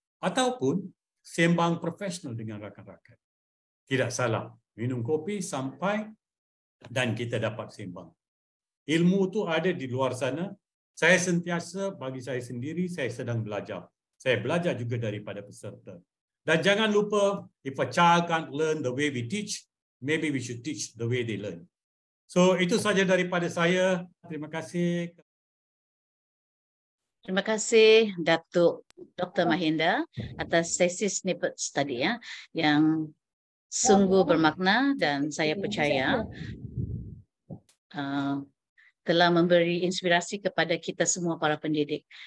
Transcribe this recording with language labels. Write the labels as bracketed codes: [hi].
[ms] Ataupun sembang profesional dengan rakan-rakan. Tidak salah, minum kopi sampai dan kita dapat sembang. Ilmu tu ada di luar sana. Saya sentiasa, bagi saya sendiri, saya sedang belajar. Saya belajar juga daripada peserta. Dan jangan lupa, [en] if a child can't learn the way we teach, maybe we should teach the way they learn. [ms] So itu saja daripada saya. Terima kasih. Terima kasih Datuk Dr. Mahinda atas sesi snippets tadi ya, yang sungguh bermakna dan saya percaya telah memberi inspirasi kepada kita semua para pendidik.